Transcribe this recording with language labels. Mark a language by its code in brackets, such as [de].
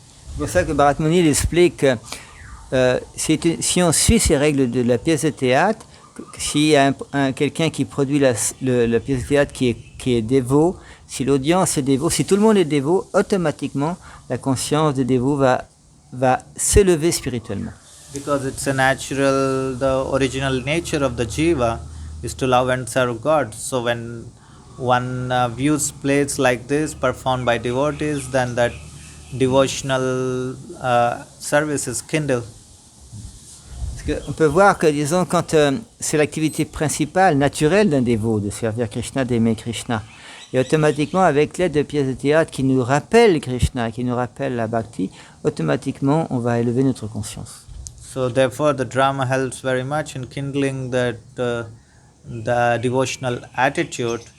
[fr] C'est pour ça que Bharata Muni explique que si on suit ces règles de la pièce de théâtre, s'il y a quelqu'un qui produit la pièce de théâtre qui est dévot, si l'audience est dévot, si tout le monde est dévot, automatiquement la conscience des dévots va s'élever spirituellement. [en] Because it's a natural, the original nature of the jiva is to love and serve God. So when one views plays like this performed by devotees, then that devotional service is kindled. [fr] On peut voir que, disons, quand c'est l'activité principale, naturelle d'un dévot, de servir Krishna, d'aimer Krishna, et automatiquement, avec l'aide de pièces de théâtre qui nous rappellent Krishna, qui nous rappellent la bhakti, automatiquement, on va élever notre conscience. [en] So therefore, the drama helps very much in kindling that the devotional attitude.